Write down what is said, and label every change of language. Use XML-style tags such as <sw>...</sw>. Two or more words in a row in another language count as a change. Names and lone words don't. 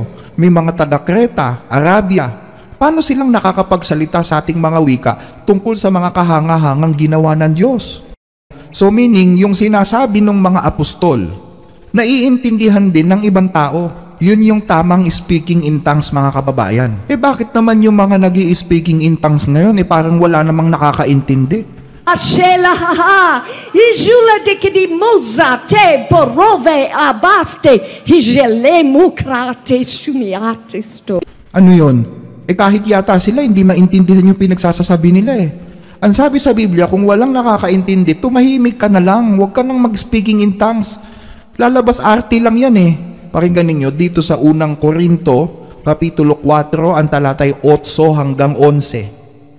<tl>May mga taga-Creta, Arabia. Paano silang nakakapagsalita sa ating mga wika tungkol sa mga kahangahangang ginawa ng Diyos?</tl> <en>So meaning,</en> <tl>yung sinasabi ng mga apostol, naiintindihan din ng ibang tao. Yun yung tamang</tl> <en>speaking in tongues,</en> <tl>mga kababayan. Bakit naman yung mga nag-i-</tl> <en>speaking in tongues</en> <tl>ngayon, parang wala namang nakakaintindi? Ashela haha, ijula dekidi moza te porove abaste, hijele mukrate sumiatesto. Ano yun? Kahit yata sila, hindi maintindihan yung pinagsasasabi nila Ang sabi sa Biblia, kung walang nakakaintindi, tumahimik ka na lang. Huwag ka nang mag-</tl> <en>speaking in tongues.</en> <tl>Lalabas arte lang yan Pakinggan ninyo dito sa unang Korinto, Kapitulo 4, ang talatay 8 hanggang 11.</tl>